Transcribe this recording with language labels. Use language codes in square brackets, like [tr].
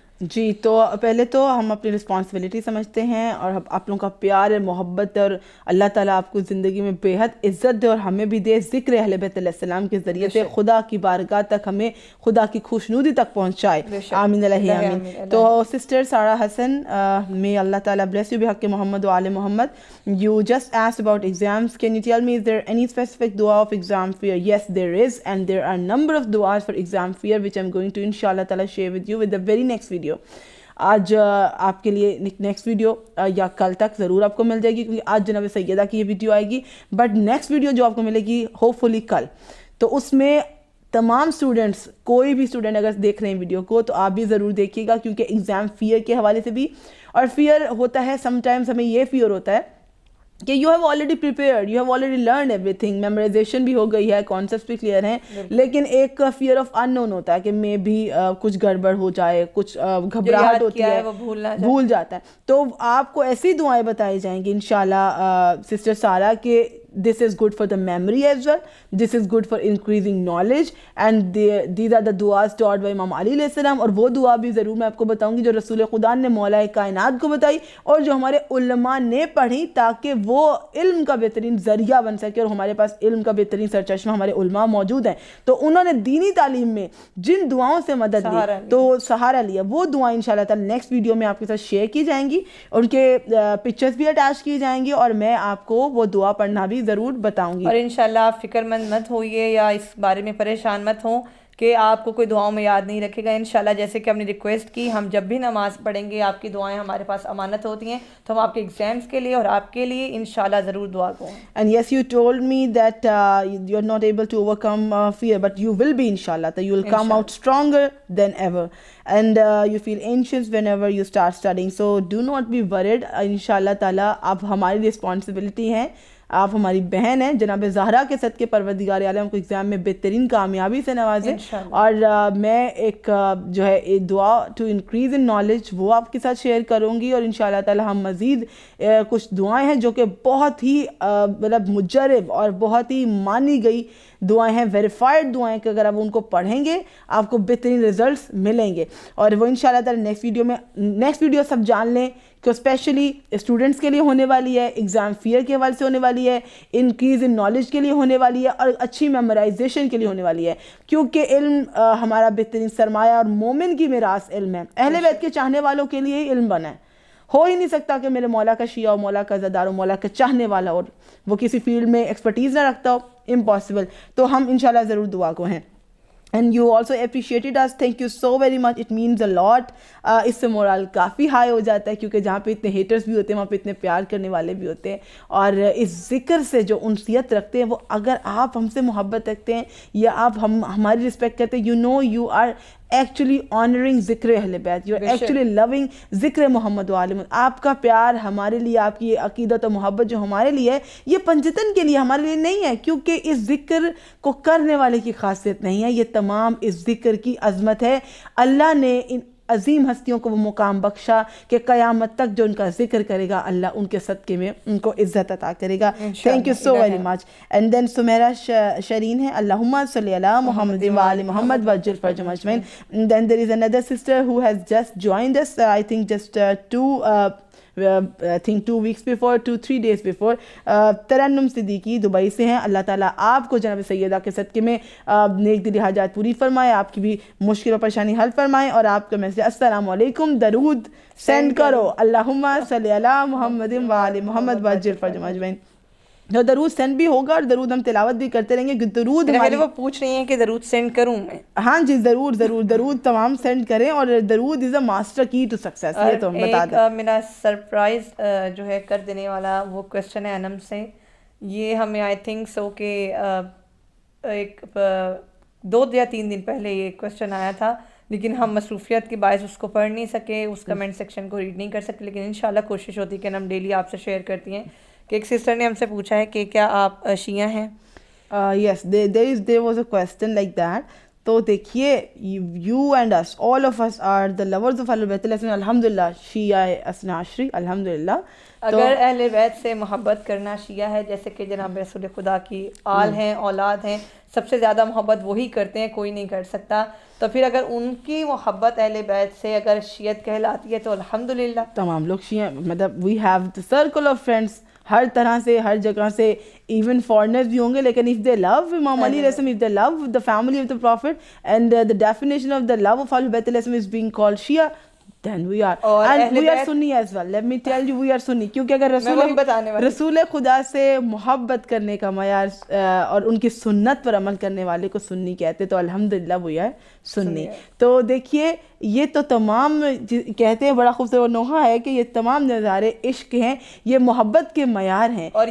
[ur] جی، تو پہلے تو ہم اپنی رسپانسبلٹی سمجھتے ہیں اور آپ لوگوں کا پیار ہے، محبت، اور اللہ تعالیٰ آپ کو زندگی میں بے حد عزت دے اور ہمیں بھی دے، ذکر اہل بیت علیہ السلام کے ذریعے سے خدا کی بارگاہ تک ہمیں خدا کی خوشنودی تک پہنچائے. آمین الہ آمین. تو sister Sara Hasan, [en] may Allah Ta'ala bless you [ur] بحق محمد و آل محمد. [en] You just asked about exams. Can you tell me, is there any specific dua of exam fear? Yes, there is, and there are number of duas for exam fear which I'm going to inshallah ta'ala share with you with the very next video. [ur] آج آپ کے لیے next video یا کل تک ضرور آپ کو مل جائے گی، کیونکہ آج جناب سیدہ کی یہ ویڈیو آئے گی، بٹ نیکسٹ ویڈیو جو آپ کو ملے گی ہوپ فلی کل، تو اس میں تمام اسٹوڈنٹس، کوئی بھی اسٹوڈنٹ اگر دیکھ رہے ہیں ویڈیو کو تو آپ بھی ضرور دیکھیے گا، کیونکہ ایگزام فیئر کے حوالے سے بھی، اور فیئر ہوتا ہے سم ٹائمز ہمیں یہ فیئر ہوتا ہے کہ [en] you have already prepared, you have already learned everything, [ur] memorisation بھی ہو گئی ہے، کانسیپٹس بھی کلیئر ہیں، لیکن ایک فیئر آف ان نون ہوتا ہے کہ مے بھی کچھ گڑبڑ ہو جائے، کچھ گھبراہٹ ہوتی ہے، بھول جاتا ہے. تو آپ کو ایسی دعائیں بتائی جائیں گی انشاءاللہ سسٹر سارہ کہ [en] this is good for the memory as well, this is good for increasing knowledge, and these are the duas taught by [ur] امام علی علیہ السلام. اور وہ دعا بھی ضرور میں آپ کو بتاؤں گی جو رسول خدا نے مولا کائنات کو بتائی اور جو ہمارے علماء نے پڑھی، تاکہ وہ علم کا بہترین ذریعہ بن سکے. اور ہمارے پاس علم کا بہترین سرچشمہ ہمارے علماء موجود ہیں، تو انہوں نے دینی تعلیم میں جن دعاؤں سے مدد لی تو سہارا لیا، وہ دعائیں انشاءاللہ تعالی نیکسٹ ویڈیو میں آپ کے ساتھ شیئر کی جائیں گی، ان کے پکچرز بھی اٹیچ کی جائیں گی، اور میں آپ کو وہ دعا پڑھنا بھی ضرور بتاؤں گی. اور انشاءاللہ آپ فکر مند مت ہوئیے یا اس بارے میں پریشان مت ہوں کہ آپ کو کوئی دعاؤں میں یاد نہیں رکھے گا. انشاءاللہ جیسے کہ ہم نے ریکویسٹ کی، ہم جب بھی نماز پڑھیں گے آپ کی دعائیں ہمارے پاس امانت ہوتی ہیں، تو ہم آپ کے ایگزامز کے لیے اور آپ کے لیے انشاءاللہ ضرور دعا کریں. [en] And yes, you told me that you're not able to overcome fear, but you will be inshallah, that you will come out stronger than ever, and you feel anxious whenever you start studying, so do not be worried. inshallah ta'ala [ur] اب ہماری [en] responsibility ہے [ur] آپ ہماری بہن ہیں, جناب زہرا کے صدقے پروردگار عالم کو ایگزام میں بہترین کامیابی سے نوازے. اور میں ایک جو ہے دعا [en] to increase in knowledge [ur] وہ آپ کے ساتھ شیئر کروں گی, اور انشاءاللہ تعالی ہم مزید کچھ دعائیں ہیں جو کہ بہت ہی مطلب مجرب اور بہت ہی مانی گئی دعائیں ہیں, ویریفائڈ دعائیں, کہ اگر آپ ان کو پڑھیں گے آپ کو بہترین ریزلٹس ملیں گے. اور وہ انشاءاللہ تعالی نیکسٹ ویڈیو سب جان لیں کہ اسپیشلی اسٹوڈنٹس کے لیے ہونے والی ہے, ایگزام فیئر کے حوالے سے ہونے والی ہے, انکریز ان نالج کے لیے ہونے والی ہے, اور اچھی میمورائزیشن کے لیے ہونے والی ہے, کیونکہ علم ہمارا بہترین سرمایہ اور مومن کی میراث علم ہے. اہل بیت کے چاہنے والوں کے لیے ہی علم بنا ہے. ہو ہی نہیں سکتا کہ میرے مولا کا شیعہ ہو, مولا کا زدار ہو, مولا کا چاہنے والا اور وہ کسی فیلڈ میں ایکسپرٹیز نہ رکھتا ہو, امپاسبل. تو ہم انشاءاللہ ضرور دعا کو ہیں. [en] And you also appreciated us, thank you so very much, it means a lot. [ur] اس سے مورال کافی ہائی ہو جاتا ہے, کیونکہ جہاں پہ اتنے ہیٹرز بھی ہوتے ہیں وہاں پہ اتنے پیار کرنے والے بھی ہوتے ہیں, اور اس ذکر سے جو انسیت رکھتے ہیں وہ اگر آپ ہم سے محبت رکھتے ہیں یا آپ ہماری رسپیکٹ کرتے ہیں, [en] you know you are actually honoring ذکر اہل بیت, you are actually loving ذکر محمد و آل محمد. [ur] آپ کا پیار ہمارے لیے, آپ کی عقیدت و محبت جو ہمارے لیے ہے, یہ پنجتن کے لیے, ہمارے لیے نہیں ہے, کیونکہ اس ذکر کو کرنے والے کی خاصیت نہیں ہے, یہ تمام اس ذکر کی عظمت ہے. اللہ نے ان عظیم ہستیوں کو وہ مقام بخشا کہ قیامت تک جو ان کا ذکر کرے گا اللہ ان کے صدقے میں ان کو عزت عطا کرے گا. [en] Thank you so very much. And then Sameera Shireen ہے, [ar] اللہم صلی علی محمد و آل محمد وجل فرجہم اجمعین. [en] Then there is another sister who has just joined us, I think just I think 2 weeks before, 2-3 days before. [ur] Tarannum Siddiqui Dubai سے ہیں. اللہ تعالیٰ آپ کو جناب سیدہ کے صدقے میں نیک دلی حاجات پوری فرمائے, آپ کی بھی مشکل و پریشانی حل فرمائے, اور آپ کا میسج السلام علیکم درود سینڈ کرو, [ar] اللہم صلی علی محمد و آل محمد وعجل فرجہم اجمعین. [ur] جو درود سینڈ بھی ہوگا اور درود ہم تلاوت بھی کرتے رہیں گے, کہ درود ہمارے وہ پوچھ رہی ہیں کہ درود سینڈ کروں میں. ہاں جی ضرور ضرور, درود تمام سینڈ کریں, اور درود [en] Is a master key to success. [ur] یہ تو ہم بتا دیں. میرا سرپرائز جو ہے کر دینے والا وہ کویسچن ہے انم سے. یہ ہمیں آئی تھنک سو کہ ایک 2 یا 3 دن پہلے یہ کویسچن آیا تھا, لیکن ہم مصروفیت کے باعث اس کو پڑھ نہیں سکے, اس کمنٹ سیکشن کو ریڈ نہیں کر سکتے, لیکن انشاءاللہ کوشش ہوتی ہے کہ ہم ڈیلی آپ سے شیئر کرتی ہیں. کہ ایک سسٹر نے ہم سے پوچھا ہے کہ کیا آپ شیعہ ہیں؟ [en] Yes, there was a question like that. [ur] تو دیکھیے, [en] you and us, all of us are the lovers of Ahlul Bayt الحمدللہ, شیعہ اثنا عشری الحمدللہ. [ur] اگر اہل بیت سے محبت کرنا شیعہ ہے, جیسے کہ جناب رسول خدا کی آل ہیں, اولاد ہیں, سب سے زیادہ محبت وہی کرتے ہیں, کوئی نہیں کر سکتا, تو پھر اگر ان کی محبت اہل بیت سے اگر شیعت کہلاتی ہے تو الحمدللہ. تمام لوگ شیعہ, مطلب [en] we have the circle of friends [ur] ہر طرح سے, ہر جگہ سے, ایون فارنرز بھی ہوں گے, لیکن [en] if they love Imam Ali علیہ السلام, if they love the family of the Prophet, and the definition of the love of Ahlul Bayt علیہ السلام is being called Shia, then we are, and we are Sunni as well. Let me tell you, we are Sunni, [ur] کیونکہ اگر رسول خدا سے محبت کرنے کا معیار اور ان کی سنت پر عمل کرنے والے کو سنی کہتے, تو الحمدللہ [en] we are [ur] سنی. تو دیکھیے یہ تو تمام کہتے ہیں, بڑا خوبصورت نوحہ ہے کہ یہ تمام نظارے عشق ہیں, یہ محبت کے معیار ہیں, اور